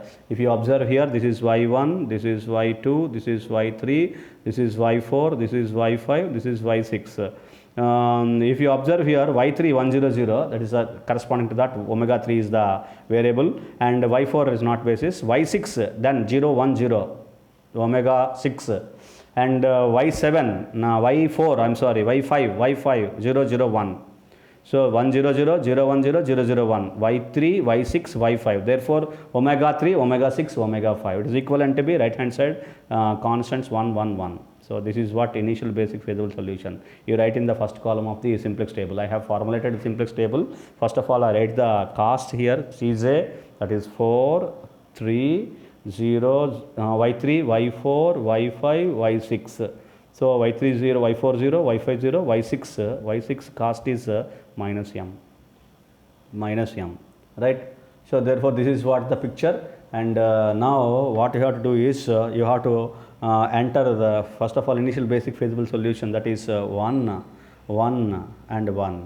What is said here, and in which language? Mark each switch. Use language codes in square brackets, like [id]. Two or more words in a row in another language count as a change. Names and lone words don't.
[en] If you observe here, this is y1, this is y2, this is y3, this is y4, this is y5, this is y6. If you observe here, y3, 1, 0, 0, that is corresponding to that, omega 3 is the variable, and y4 is not basis, y6, then 0, 1, 0, omega 6. And y7, y4, I am sorry, y5, 0, 0, 1. So 1, 0, 0, 0, 1, 0, 0, 0, 1, y3, y6, y5. Therefore omega 3, omega 6, omega 5. It is equivalent to be right hand side constants 1, 1, 1. So this is what initial basic feasible solution. You write in the first column of the simplex table. I have formulated the simplex table. First of all, I write the cost here, Cj, that is 4, 3, 0, y3, y4, y5, y6. So y3 0, y4 0, y5 0, y6 cost is minus m, right? So therefore this is what the picture, and now what you have to do is you have to enter the first of all initial basic feasible solution, that is 1, 1 and 1.